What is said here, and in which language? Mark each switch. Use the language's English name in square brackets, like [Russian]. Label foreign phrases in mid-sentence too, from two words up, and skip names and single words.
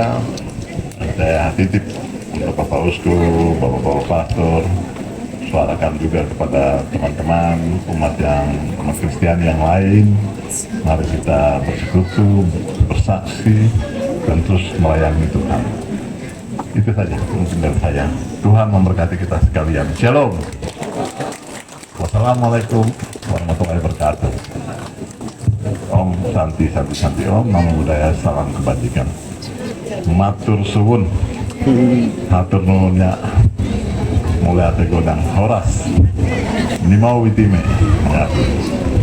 [Indonesian] Saya titip untuk Bapak Uskup, Bapak Pastor, suarakan juga kepada teman-teman umat Kristiani yang lain. Mari kita bersekutu, bersaksi, dan terus melayani Tuhan. Itu saja mungkin dari saya. Tuhan memberkati kita sekalian. Shalom. [Arabic] Wassalamualaikum warahmatullahi wabarakatuh. [Sanskrit] Om Santi Santi Santi Om, [Pali] Namo Buddhaya, [Indonesian] salam kebajikan. [Javanese] Matur suwun, matur nuwunnya, [Batak Toba] mulai ate godang horas, nimau witime. [Indonesian] Ya.